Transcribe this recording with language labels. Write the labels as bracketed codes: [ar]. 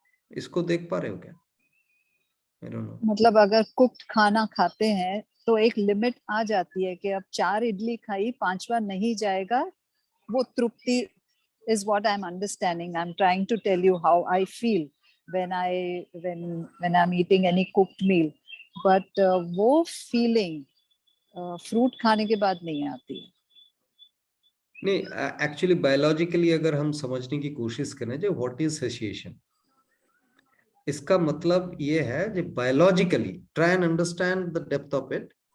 [hi] इसको देख पा रहे हो क्या? [en] I don't know. [hi] मतलब अगर कुक्ड खाना खाते हैं तो एक लिमिट आ जाती है कि अब 4 इडली खाई, 5वां नहीं जाएगा, वो तृप्ति [en] is what I'm understanding. I'm trying to tell you how I feel when I'm eating any cooked meal. [hi] But वो feeling fruit खाने के बाद नहीं आती है। नहीं, एक्चुअली बायोलॉजिकली अगर हम समझने की कोशिश करें जो [en] what is satiation, [hi] इसका मतलब ये है जो biologically [en] Try and understand the depth of it.